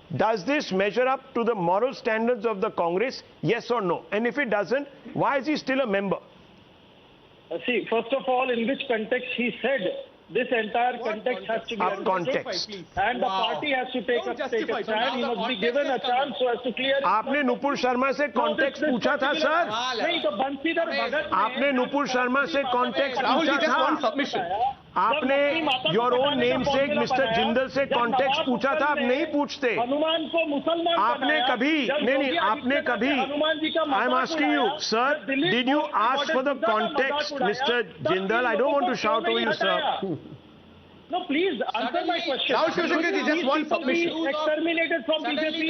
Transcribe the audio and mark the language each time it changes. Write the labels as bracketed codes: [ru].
[en] Does this measure up to the moral standards of the Congress? Yes or no? And if it doesn't, why is he still a member? See, first of all, in which context he said this entire context has to be Up context. And the party has to take a stand. He must be given a chance so as to clear it. [hi] आपने नुपुर शर्मा से context पूछा था, sir? नहीं तो बंसीधर भगत आपने नुपुर शर्मा से context पूछा था? आपने [en] your own namesake Mr. [hi] Jindal से context पूछा था? आप नहीं पूछते. हनुमान को मुसलमान आपने कभी नहीं आपने कभी [en] I'm asking you, sir, did you ask for the context, Mr. Jindal? I don't want to shout over you, sir. No, please answer my question. Rahul Shivshankar, just one submission. Exterminated from BJP.